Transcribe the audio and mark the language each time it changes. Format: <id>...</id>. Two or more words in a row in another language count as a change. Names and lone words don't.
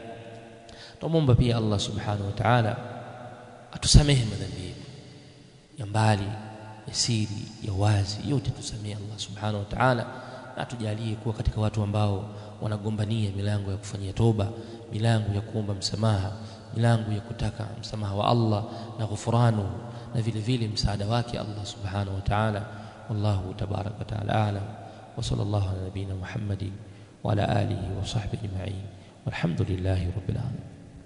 <sw>Tumomba pia</sw> <ar>الله سبحانه وتعالى</ar> <sw>atusamehe madhambi yetu ya mbali, ya siri, ya wazi, yote tusamehe</sw> <ar>الله سبحانه وتعالى,</ar> <sw>na atujalie kuwa katika watu ambao wanagombania milango ya kufanyia toba, milango ya kuomba msamaha, milango ya kutaka msamaha wa Allah na ghufranu, na vile vile msaada wake</sw> <ar>الله سبحانه وتعالى. والله تبارك وتعالى أعلم، وصلى الله على نبينا محمد وعلى آله وصحبه أجمعين، والحمد لله رب العالمين.</ar>